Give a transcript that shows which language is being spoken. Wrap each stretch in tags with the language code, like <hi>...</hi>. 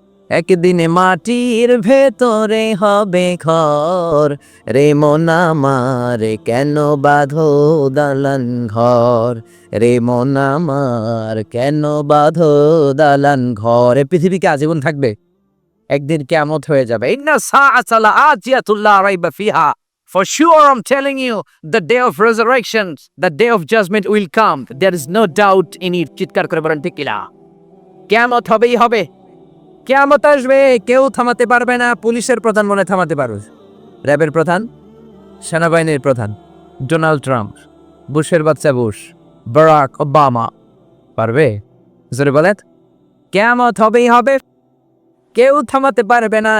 <bn>একদিনে মাটির ভেতরে হবে ঘর, রে মন আমার কেন বাঁধো দালান ঘর, রে মন আমার কেন বাঁধো দালান ঘর। এ পৃথিবীকে আজীবন থাকবে, একদিন কিয়ামত হয়ে যাবে।</bn> <ar>ইন্না সাআতা লাআতিয়াতুন লা রাইবা ফিহা,</ar> <en>for sure I'm telling you, the day of resurrection, the day of judgment will come, there is no doubt in it।</en> <bn>চিৎকার করে বলেন ঠিক কিনা? কিয়ামত হবেই হবে, কিয়ামত আসবে, কেউ থামাতে পারবে না। পুলিশের প্রধান মনে থামাতে পারবে, র্যাবের প্রধান, সেনাবাহিনীর প্রধান, ডোনাল্ড ট্রাম্প, বুশের বাচ্চা বুশ, বারাক ওবামা পারবে? জোরে বলেন, কিয়ামত হবেই হবে, কেউ থামাতে পারবে না।</bn>